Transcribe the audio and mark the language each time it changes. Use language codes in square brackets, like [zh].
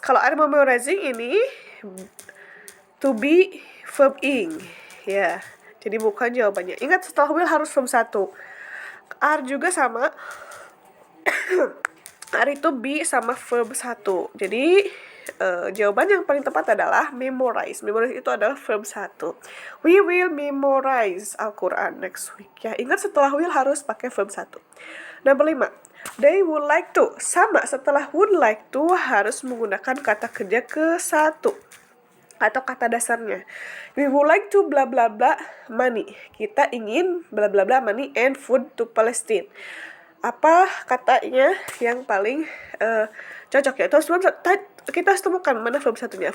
[id] Kalau ada memorizing ini to be verb ing. Ya. Jadi bukan jawabannya. Ingat, setelah will harus verb 1. Are juga sama. Are itu be sama verb 1. Jadi jawaban yang paling tepat adalah memorize. Memorize itu adalah verb 1. [en] We will memorize Al-Quran next week. [id] Ya, ingat setelah will harus pakai verb 1. Nomor 5. [en] They would like to. [id] Sama, setelah would like to harus menggunakan kata kerja ke-1 atau kata dasarnya. [en] We would like to bla bla bla money. [id] Kita ingin bla bla bla [en] money and food to Palestine. [id] Apa katanya yang paling cocok ya? Terus kita harus temukan mana verb satunya.